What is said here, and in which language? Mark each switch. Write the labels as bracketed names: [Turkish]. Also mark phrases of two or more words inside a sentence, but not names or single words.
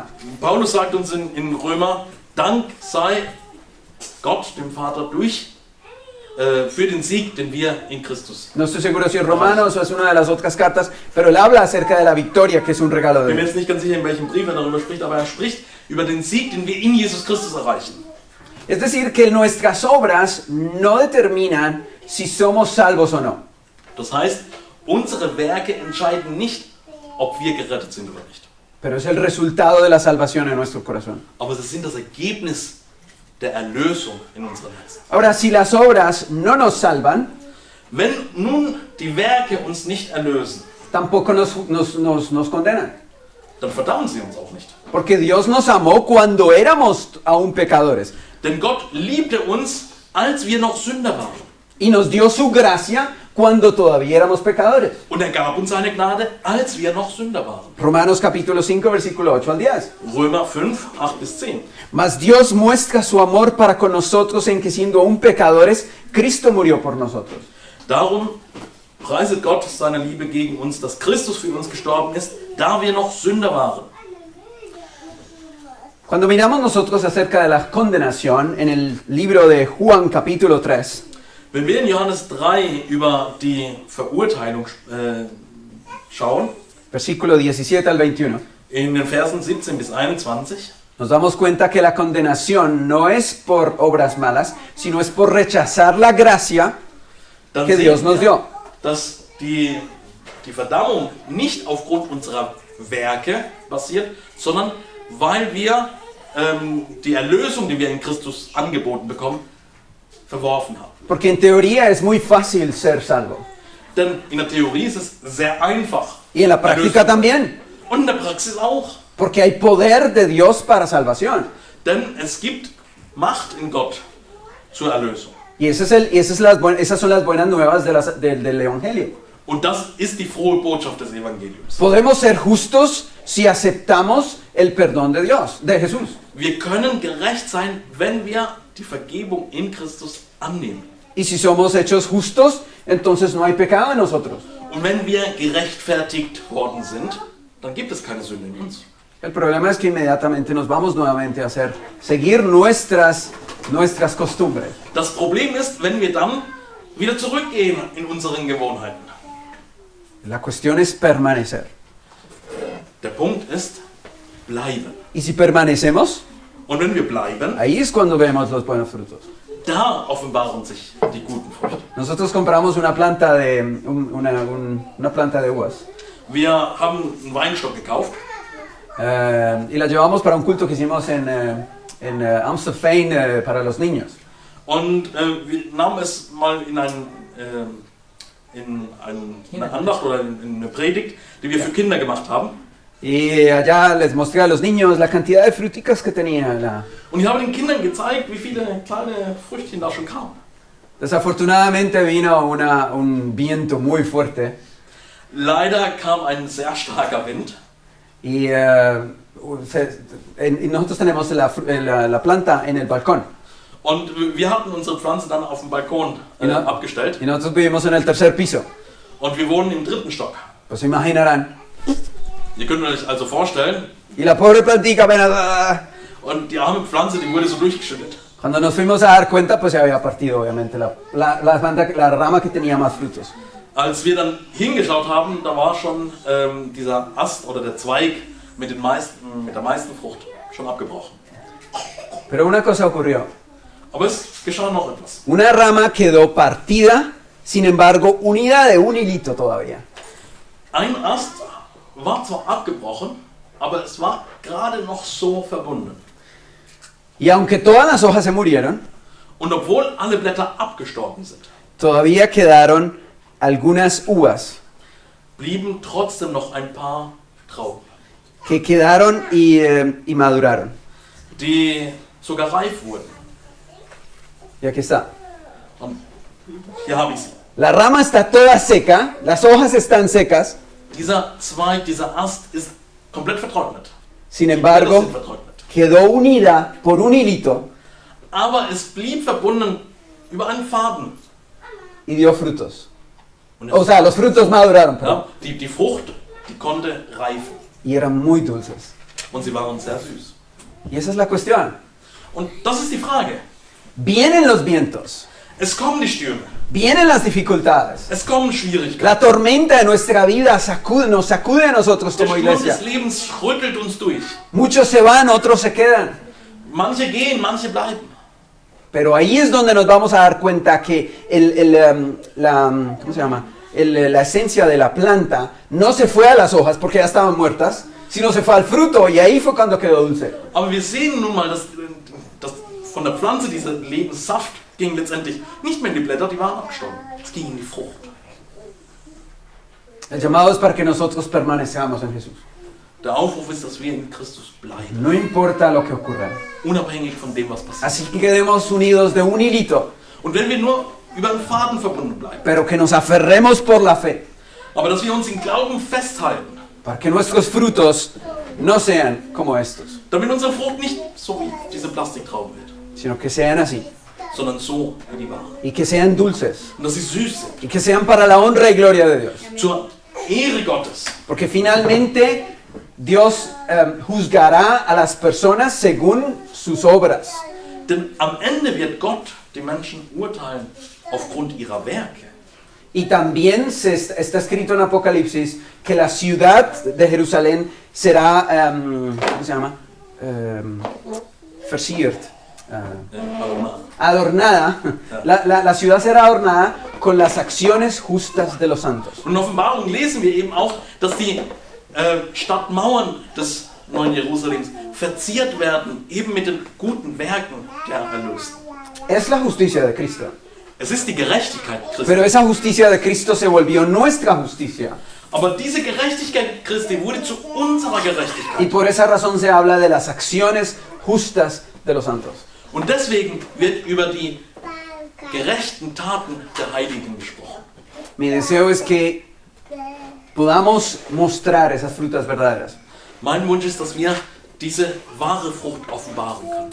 [German] Paulus sagt uns in Römer, Dank sei Gott, dem Vater, für den Sieg, den wir in Christus. [Spanish] No estoy seguro si es Romanos o es una de las otras cartas, pero él habla acerca de la victoria que es un regalo [German] Ich [Spanish] de [German] bin mir [Spanish] Dios. [German] jetzt nicht ganz sicher, in welchem Brief er darüber spricht, aber er spricht über den Sieg, den wir in Jesus Christus erreichen. [Spanish] Es decir, que nuestras obras no determinan si somos salvos o no. [German] Das heißt, unsere Werke entscheiden nicht, ob wir gerettet sind oder nicht. [Spanish] Pero es el resultado de la salvación en nuestro corazón. [German] Aber sie sind das Ergebnis der Erlösung in unseren Herzen. [Spanish] Ahora, si las obras no nos salvan, [German] Wenn nun die Werke uns nicht erlösen, [Spanish] tampoco nos condenan. [German] dann verdammen sie uns auch nicht. [Spanish] Porque Dios nos amó cuando éramos aún pecadores. [German] Denn Gott liebte uns, als wir noch Sünder waren. [Spanish] Y nos dio su gracia cuando todavía éramos pecadores. [German] Und er gab uns seine Gnade, als wir noch Sünder waren. [Spanish] Romanos capítulo 5, versículo 8 al 10. [German] Römer 5, 8 bis 10. [Spanish] Mas Dios muestra su amor para con nosotros en que siendo aún pecadores, Cristo murió por nosotros. [German] Darum preiset Gott seine Liebe gegen uns, dass Christus für uns gestorben ist, da wir noch Sünder waren. [Spanish] Cuando miramos nosotros acerca de la condenación en el libro de Juan capítulo 3, [German] Wenn wir in Johannes 3 über die Verurteilung schauen, [Spanish] versículo 17 al 21, [German] in den Versen 17 bis 21, [Spanish] nos damos cuenta que la condenación no es por obras malas, sino es por rechazar la gracia [German] dann [Spanish] que [German] sehen [Spanish] Dios nos [German] wir, [Spanish] dio. [German] dass die Verdammung nicht aufgrund unserer Werke basiert, sondern weil wir die Erlösung, die wir in Christus angeboten bekommen, verworfen haben. [Spanish] Porque en teoría es muy fácil ser salvo. [German] Denn in der Theorie ist es sehr einfach. [Spanish] Y en la práctica también. [German] Und in der Praxis auch. [Spanish] Porque hay poder de Dios para salvación. [German] Denn es gibt Macht in Gott zur Erlösung. [Spanish] Y esas son las buenas nuevas del Evangelio. [German] Und das ist die frohe Botschaft des Evangeliums. [Spanish] Podemos ser justos si aceptamos el perdón de Dios, de Jesús. [German] Wir können gerecht sein, wenn wir die Vergebung in Christus annehmen. [Spanish] Y si somos hechos justos, entonces no hay pecado en nosotros. [German] Und wenn wir gerechtfertigt worden sind, dann gibt es keine Sünde in uns. [Spanish] El problema es que inmediatamente nos vamos nuevamente a seguir nuestras costumbres. [German] Das Problem ist, wenn wir dann wieder zurückgehen in unseren Gewohnheiten. [Spanish] La cuestión es permanecer. [German] Der Punkt ist, bleiben. [Spanish] Y si permanecemos, [German] Und wenn wir bleiben, [Spanish] ahí es cuando vemos los buenos frutos. [German] da offenbaren sich die guten Früchte. [Spanish] Nosotros compramos una planta una planta de uvas [German] Wir haben einen Weinstock gekauft [Spanish] y la llevamos para un culto que hicimos en Amstelveen para los niños. [German] und wir nahmen es mal in eine Andacht oder in eine Predigt, die wir für Kinder gemacht haben. [Spanish] Y allá les mostré a los niños la cantidad de fruticas que tenía. [German] Und ich habe den Kindern gezeigt, wie viele kleine Früchtchen da schon kamen. [Spanish] Desafortunadamente vino un viento muy fuerte [German] Leider kam ein sehr starker Wind [Spanish] y nosotros tenemos la planta en el balcón. [German] und wir hatten unsere Pflanze dann auf dem Balkon Ja. abgestellt [Spanish] Y nosotros vivimos en el tercer piso. [German] und wir wohnen im 3. Stock. [Spanish] Pues se imaginarán. [German] Ihr könnt euch also vorstellen, [Spanish] Y la pobre plantica apenas... [German] und die arme Pflanze, die wurde so durchgeschüttet. [Spanish] Cuando nos fuimos a dar cuenta, pues se había partido obviamente la rama que tenía más frutos. [German] Als wir dann hingeschaut haben, da war schon dieser Ast oder der Zweig mit der meisten Frucht schon abgebrochen. [Spanish] Pero una cosa ocurrió. [German] Aber es geschah noch etwas. [Spanish] Una rama quedó partida, sin embargo, unida de un hilito todavía. [German] Ein Ast war zwar abgebrochen, aber es war gerade noch so verbunden. [Spanish] Y aunque todas las hojas se murieron, [German] Und obwohl alle Blätter abgestorben sind, [Spanish] todavía quedaron algunas uvas [German] blieben trotzdem noch ein paar Trauben, [Spanish] que quedaron y maduraron. [German] die sogar reif wurden. [Spanish] Y aquí está. [German] Und hier habe ich sie. [Spanish] La rama está toda seca, las hojas están secas, [German] Dieser Zweig, dieser Ast ist komplett vertrocknet. [Spanish] sin [German] Die Blätter [Spanish] embargo, [German] sind vertrocknet. [Spanish] quedó unida por un hilito [German] Aber es blieb verbunden über einen Faden. [Spanish] y dio frutos. [German] Und [Spanish] O sea, los frutos maduraron, perdón, [German] ja, die Frucht, die konnte reifen. [Spanish] y eran muy dulces. [German] Und sie waren sehr süß. [Spanish] Y esa es la cuestión. [German] Und das ist die Frage. [Spanish] Vienen los vientos, [German] Es kommen die Stürme. [Spanish] vienen las dificultades. [German] Es kommen Schwierigkeiten. [Spanish] La tormenta de nuestra vida nos sacude a nosotros [German] Der [Spanish] como [German] Sturm [Spanish] iglesia. [German] des Lebens rüttelt uns durch. [Spanish] Muchos se van, otros se quedan. [German] Manche gehen, manche bleiben. [Spanish] Pero ahí es donde nos vamos a dar cuenta que ¿cómo se llama? La esencia de la planta no se fue a las hojas porque ya estaban muertas, sino se fue al fruto y ahí fue cuando quedó dulce. [German] Aber wir sehen nun mal, dass von der Pflanze dieser Lebenssaft ging letztendlich nicht mehr in die Blätter, die waren abgestorben. Es ging in die Frucht. [Spanish] El llamado es para que nosotros permanezcamos en Jesús. [German] Der Aufruf ist, dass wir in Christus bleiben. [Spanish] No importa lo que ocurra. [German] Unabhängig von dem, was passiert. [Spanish] Así que quedemos unidos de un hilito, [German] Und wenn wir nur über einen Faden verbunden bleiben, [Spanish] pero que nos aferremos por la fe, [German] aber dass wir uns im Glauben festhalten, [Spanish] para que nuestros frutos no sean como estos, [German] damit unsere Frucht nicht so wie diese Plastiktrauben wird, [Spanish] sino que sean así, [German] sondern so wie die waren. [Spanish] y que sean dulces, [German] Und dass sie süß sind. [Spanish] y que sean para la honra y gloria de Dios. [German] Zur Ehre Gottes. [Spanish] Porque finalmente Dios juzgará a las personas según sus obras. [German] Denn am Ende wird Gott die Menschen urteilen aufgrund ihrer Werke. [Spanish] Y también está escrito en Apocalipsis que la ciudad de Jerusalén será, ¿cómo se llama? [German] Versiert. Adornada. [Spanish] La ciudad será adornada con las acciones justas de los santos. [German] Und in Offenbarung lesen wir eben auch, dass die Stadtmauern des neuen Jerusalems verziert werden, eben mit den guten Werken der Erlösten. [Spanish] Es la justicia de Cristo. [German] Es ist die Gerechtigkeit Christi. [Spanish] Pero esa justicia de Cristo se volvió nuestra justicia. [German] Aber diese Gerechtigkeit Christi wurde zu unserer [Spanish] Y [German] Gerechtigkeit. [Spanish] por esa razón se habla de las acciones justas de los santos. [German] Und deswegen wird über die gerechten Taten der Heiligen gesprochen. [Spanish] Mi deseo es que podamos mostrar esas frutas verdaderas [German] Mein Wunsch ist, dass wir diese wahre Frucht offenbaren können.